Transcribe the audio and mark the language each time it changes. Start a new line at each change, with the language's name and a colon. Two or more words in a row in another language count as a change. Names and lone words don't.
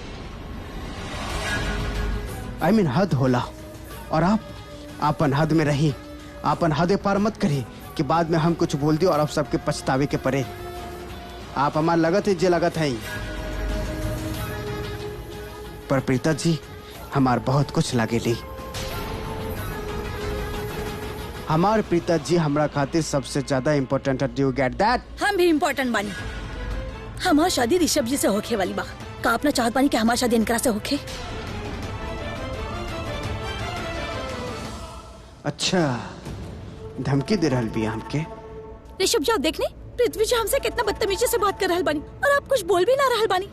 English: I mean
Bhojpuri: हद होला, और आप आपन हद में रही, आपन हद पार मत करी कि बाद में हम कुछ बोल दी और आप सबके पछतावे के परे। आप हमार लगत है जे लगत है, पर प्रीता जी हमार बहुत कुछ लागेली। हमार प्रीता जी हमरा खातिर सबसे ज्यादा इम्पोर्टेंट है।
English: do you get that?
Bhojpuri: हम भी इम्पोर्टेंट बानी। हमार शादी ऋषभ जी से होखे वाली बा। का अपना चाहत बानी कि हमार शादी इनकरा से होखे? अच्छा, धमकी दे रहल बिया हमके। ऋषभ जी, आप देखने पृथ्वी जी हमसे कितना बदतमीजी से बात कर रहल बानी और आप कुछ बोल भी ना रहल बानी।